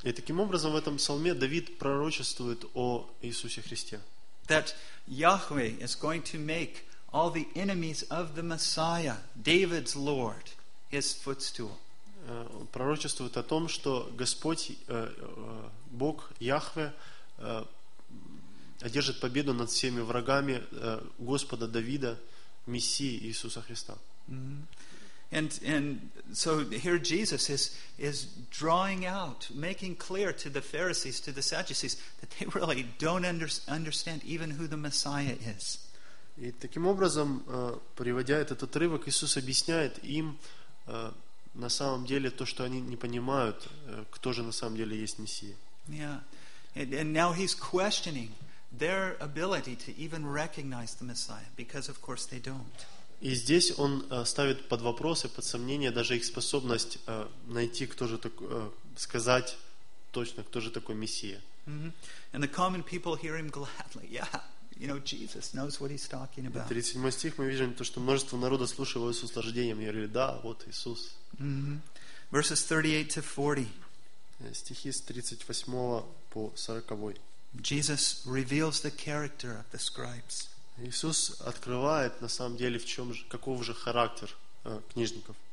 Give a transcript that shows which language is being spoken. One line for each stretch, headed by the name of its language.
Russian: И таким образом в этом псалме Давид пророчествует о Иисусе Христе.
English: That Yahweh is going to make all the enemies of the Messiah, David's Lord, his footstool.
Russian: Пророчествует о том, что Господь Бог Яхве одержит победу над всеми врагами Господа Давида. Мессии Иисуса Христа.
English: And so here Jesus is drawing out, making clear to the Pharisees, to the Sadducees, that they really don't understand even who the Messiah is.
Russian: И таким образом, приводя этот отрывок, Иисус объясняет им на самом деле то, что они не понимают, кто же на самом деле есть Мессия.
English: Yeah. And now he's questioning their ability to even recognize the Messiah, because of course they don't.
Russian: И здесь он ставит под вопрос и под сомнение даже их способность найти, кто же сказать точно, кто же такой Мессия.
English: And the common people hear him gladly. Yeah, you know, Jesus knows what he's talking about.
Russian: 37 стих мы видим то, что множество народа слушало его с услаждением и говорили, да, вот Иисус.
English: Verses 38-40.
Russian: Стихи с 38 по 40.
English: Jesus reveals the character of the scribes.
Russian: Иисус открывает на самом деле в чем же, каков же характер книжников.